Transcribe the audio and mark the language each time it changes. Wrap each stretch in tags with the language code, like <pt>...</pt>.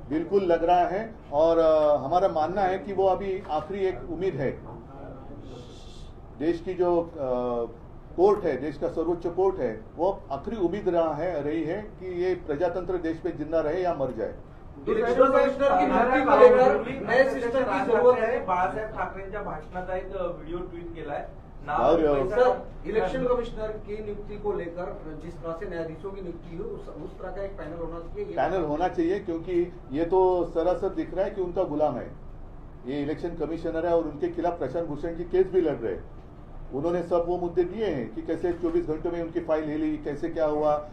<hi>बिल्कुल लग रहा है, और हमारा मानना है कि वो अभी आखिरी एक उम्मीद है. देश की जो कोर्ट है, देश का सर्वोच्च कोर्ट है, वो आखिरी उम्मीद रही है कि ये प्रजातंत्र देश में जिंदा रहे या मर जाए. इलेक्शन कमिश्नर की नियुक्ति को लेकर नए सिस्टम की जरूरत है.</hi> <mr>बाळासाहेब ठाकरेंच्या भाषणाचा एक व्हिडिओ ट्वीट केलाय.</mr> <hi>सर इलेक्शन कमिश्नर की नियुक्ति को लेकर जिस तरह से न्यायाधीशों की नियुक्ति हुई, उस तरह का एक पैनल होना चाहिए. पैनल होना चाहिए, क्योंकि ये तो सरासर दिख रहा है कि उनका गुलाम है. ये इलेक्शन कमिश्नर है और उनके खिलाफ प्रशांत भूषण की केस भी लड़ रहे हैं. उन्होंने सब वो मुद्दे दिए हैं कि कैसे 24 घंटों में उनकी फाइल हिली, कैसे क्या हुआ.</hi>